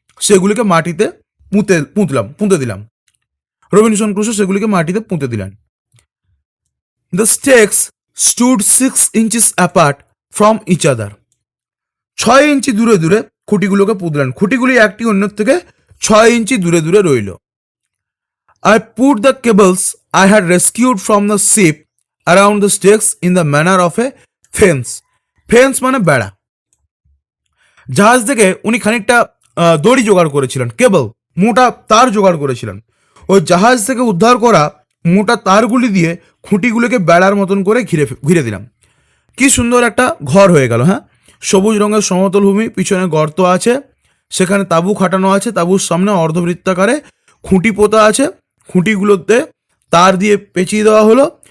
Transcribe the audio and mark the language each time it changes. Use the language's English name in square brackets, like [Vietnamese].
[Bangla] সেগুলিকে মাটিতে পুঁতে দিলাম। রবিনসন ক্রুসো সেগুলিকে মাটিতে পুঁতে দিলেন। [English] The stakes stood 6 inches apart from each other. [Bangla] 6 ইঞ্চি দূরে দূরে খুঁটিগুলোকে পুঁতলেন। খুঁটিগুলি একটি অন্যের থেকে 6 ইঞ্চি দূরে দূরে রইল। [English] I put the cables I had rescued from the ship around the stakes in the manner of a fence. [Bangla] Fence মানে বেড়া। জাহাজ থেকে উনি খানিকটা দড়ি জোগাড় করেছিলেন, কেবল মোটা তার জোগাড় করেছিলেন। ওই জাহাজ থেকে উদ্ধার করা মোটা তারগুলি দিয়ে খুঁটিগুলোকে বেড়ার মতন করে ঘিরে দিলাম। কি সুন্দর একটা ঘর হয়ে গেল। হ্যাঁ, সবুজ রঙের সমতল ভূমি, পিছনে গর্ত আছে, সেখানে তাঁবু খাটানো আছে, তাঁবুর সামনে অর্ধবৃত্তাকারে খুঁটি পোতা আছে, খুঁটিগুলোতে তার দিয়ে পেঁচিয়ে দেওয়া হলো।